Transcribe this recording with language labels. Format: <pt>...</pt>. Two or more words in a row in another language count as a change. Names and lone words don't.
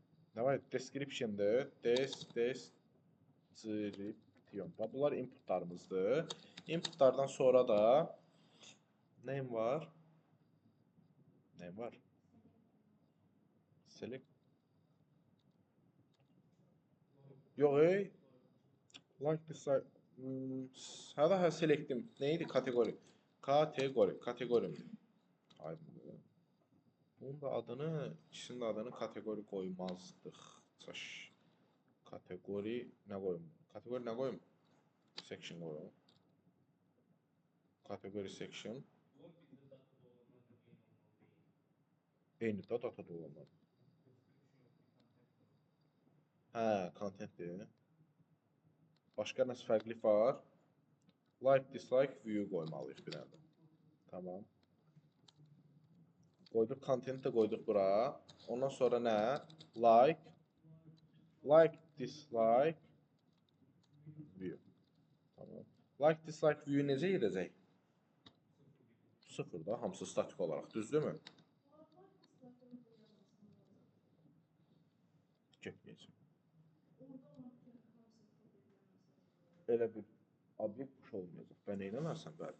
<az>Nə var idi? Description'dır. Description. Bunlar inputlarımızdır. Inputlardan sonra da name var. Name var. Select. Yox,</az> <en>like this</en> <az>hə select'im. Neydi? Kateqori. Kateqorimdir. Aydındır. Bunun da adını, ikisinin adını kateqori qoymazdıq. Kateqori nə qoyum? Kateqori nə qoyum? Section qoyum. Kateqori section. Eyni də datada olanlar. Hə, contentdir. Başqa nəsə fərqli var?</az> <en>Like, dislike, view</en> <az>qoymalıyıq bir dənə. Tamam. Qoyduq, content də qoyduq bura. Ondan sonra nə?</az> <en>Like, dislike, view.</en> <az>Tamam.</az> <en>Like, dislike, view</en> <az>necə edəcək? 0 da, hamısı statik olaraq, düzdürmü? Getməyəcək. Elə bir obyekt olmayacaq. Bə nə eləmərsən bəli?</az>